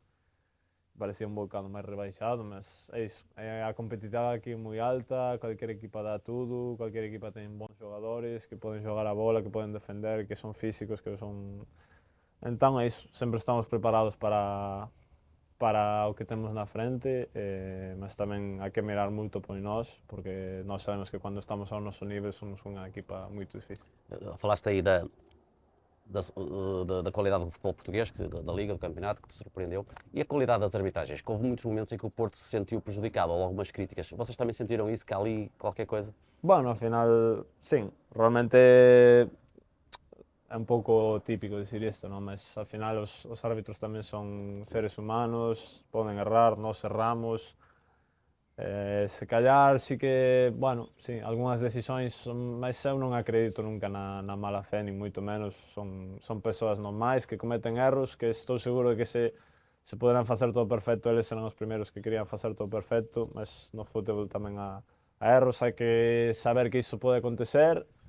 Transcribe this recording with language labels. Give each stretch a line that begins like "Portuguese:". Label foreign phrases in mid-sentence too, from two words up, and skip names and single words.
Galician: Parecía un bocado máis rebaixado, mas é iso, a competitividade aquí é moi alta, cualquier equipa dá tudo, cualquier equipa ten bons xogadores que poden xogar a bola, que poden defender, que son físicos, que son... Entón é iso, sempre estamos preparados para o que temos na frente, mas tamén hai que mirar moito por nós, porque nós sabemos que cando estamos ao noso nivel somos unha equipa moito difícil.
Portuguese: Falaste aí da da qualidade do futebol português, da Liga, do campeonato, que te surpreendeu, e a qualidade das arbitragens, que houve muitos momentos em que o Porto se sentiu prejudicado, ou algumas críticas. Vocês também sentiram isso, que há ali qualquer coisa?
Galician: Bueno, al final, sim, realmente é un pouco típico decir isto, non? Mas al final os árbitros tamén son seres humanos, poden errar, nós erramos. Se callar sí que, bueno, sí, algunhas decisións son, mas eu non acredito nunca na mala fe, nin moito menos, son persoas normais que cometen erros, que estou seguro de que se poderán facer todo perfecto, eles serán os primeiros que querían facer todo perfecto, mas no fútbol tamén a erros, hai que saber que iso pode acontecer,